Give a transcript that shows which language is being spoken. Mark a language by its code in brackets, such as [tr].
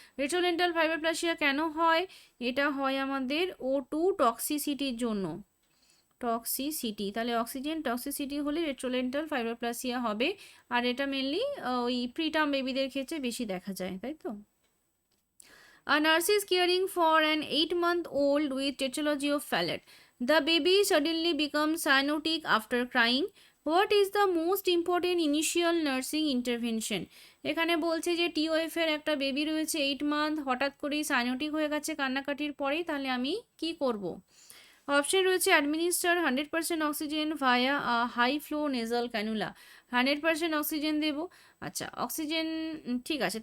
[bn] রেট্রোলেন্টাল ফাইব্রোপ্লাসিয়া কেন হয়? এটা হয় আমাদের O2 টক্সিসিটির জন্য, টক্সিসিটি। তাহলে অক্সিজেন টক্সিসিটি হলে রেট্রোলেন্টাল ফাইব্রোপ্লাসিয়া হবে, আর এটা মেনলি ওই প্রিটার্ম বেবিদের ক্ষেত্রে বেশি দেখা যায়, তাই তো? [en] A nurse is caring for an 8-month-old with tetralogy of Fallot. The baby suddenly becomes cyanotic after crying. What is the most important initial nursing intervention? [bn] এখানে বলছে যে টিওএফ এর একটা বেবি রয়েছে 8 মান্থ, হঠাৎ করেই সাইনোটিক হয়ে গেছে কান্নাকাটির পরেই, তাহলে আমি কি করব? অপশন রয়েছে [en] Administer 100% oxygen via high flow nasal cannula. [bn] 100% oxygen দেবো। আচ্ছা অক্সিজেন ঠিক আছে।